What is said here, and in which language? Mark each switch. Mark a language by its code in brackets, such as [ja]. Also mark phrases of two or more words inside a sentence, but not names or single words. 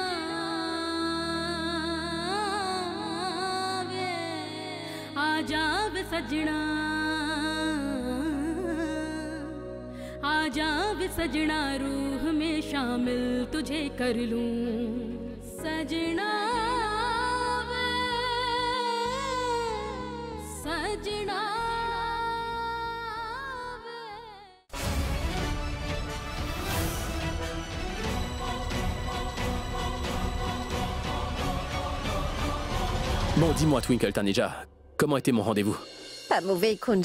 [hi] वे आजा वे सजना आजा वे सजना रूह में शामिल तुझे कर लूं सजना सजना [fr] Bon, dis-moi, Twinkle Taneja, comment était mon rendez-vous? Pas mauvais, Kunj.